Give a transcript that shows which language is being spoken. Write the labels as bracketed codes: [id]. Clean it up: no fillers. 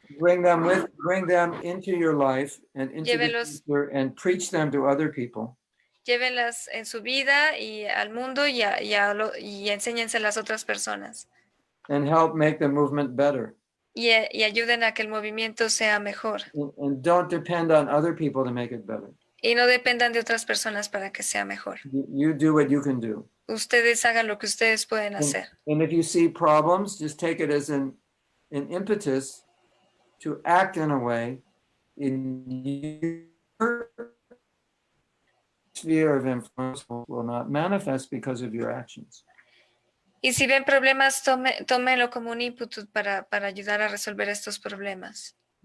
[en] Bring them into your life and into the future and preach them to other people. [es] Llévenlas en su vida y al mundo y enséñense a las otras personas. [en] And help make the movement better. [es] Y ayuden a que el movimiento sea mejor. [en] And don't depend on other people to make it better. [es] Y no dependan de otras personas para que sea mejor. [en] You do what you can do. [es] Ustedes hagan lo que ustedes pueden hacer. [en] And if you see problems, just take it as an impetus to act in a way in your sphere of influence will not manifest because of your actions. [es] Y si ven problemas, tómenlo como un input para ayudar a resolver estos problemas.